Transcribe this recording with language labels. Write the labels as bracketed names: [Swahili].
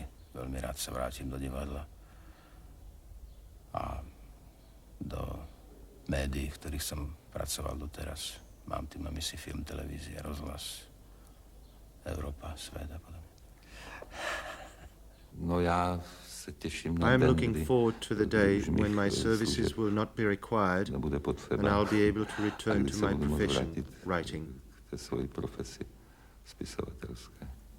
[Slovak] Veľmi rád sa vrátim do divadla a do médií, v ktorých som pracoval doteraz. Mám tým na mysli film, televízia, rozhlas, Európa, svet a podobne. No ja sa teším [English] I na am looking forward to the day when my services will not be required and I'll be able to return to my profession, writing. [Slovak] K tej svojej profesii spisovateľskej.